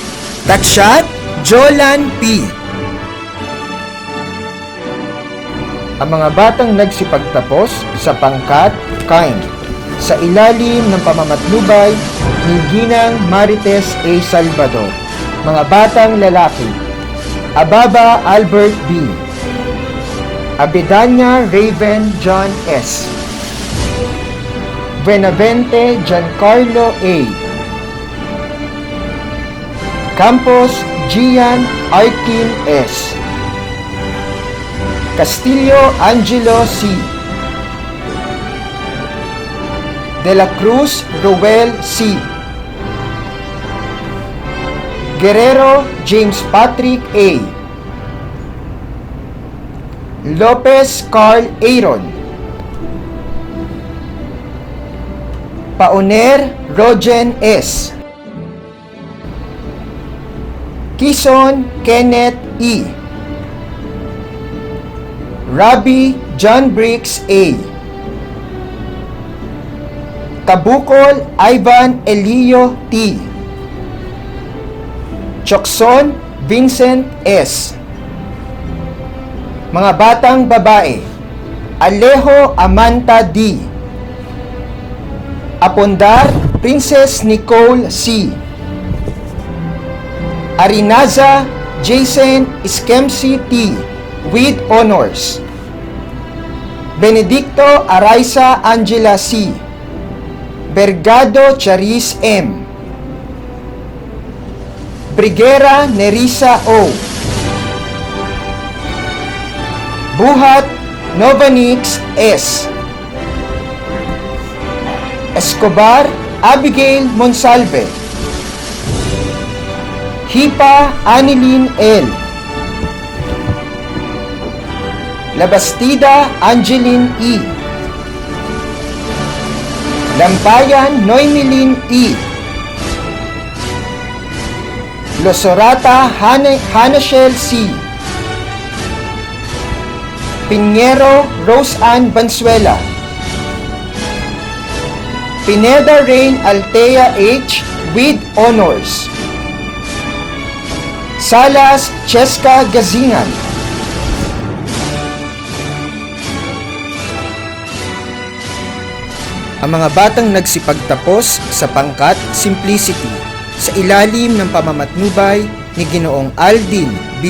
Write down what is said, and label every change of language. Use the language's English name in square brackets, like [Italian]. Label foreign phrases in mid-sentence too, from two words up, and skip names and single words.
[Filipino] Takshat Jolan P. ang mga batang nagsipagtapos sa pangkat kind sa ilalim ng pamamatnubay ni Ginang Marites A. Salvador. Mga batang lalaki: Ababa Albert B. Abedanya Raven John S. Benavente Giancarlo A. Campos Gian Arkin S. Castillo Angelo C. De la Cruz Roel C. Guerrero James Patrick A. Lopez Carl Aaron. Pauner Rogen S. Kison Kenneth E. Rabbi John Briggs A. Kabukol Ivan Elio T. Chokson Vincent S. Mga batang babae: Alejo Amanta D. Apondar Princess Nicole C. Arinaza Jason Iskemsi T. [English] with honors. [Filipino] Benedicto Araiza Angela C. Bergado Charis M. Brigera Nerissa O. Buhat Novanix S. Escobar Abigail Monsalve. Hipa Anilin L. Labastida Angeline E. Lampayan Noemilin E. Losorata Hanashel C. Pinheiro Rose Ann Bansuela. Pineda Rain Altea H. [English] with honors. [Filipino] Salas Cheska Gazingan. Ang mga batang nagsipagtapos sa pangkat Simplicity sa ilalim ng pamamatnubay ni Ginoong Aldin B.